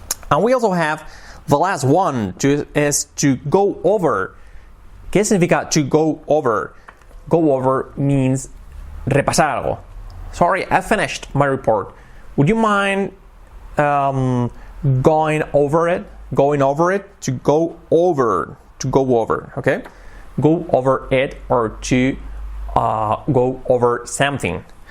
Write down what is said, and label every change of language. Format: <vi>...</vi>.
<en>And we also have the last one, is to go over.</en> <es>¿Qué significa to go over?</es> <en>Go over means</en> <es>repasar algo.</es> <en>Sorry, I finished my report. Would you mind going over it, to go over, okay? Go over it, or to go over something.</en>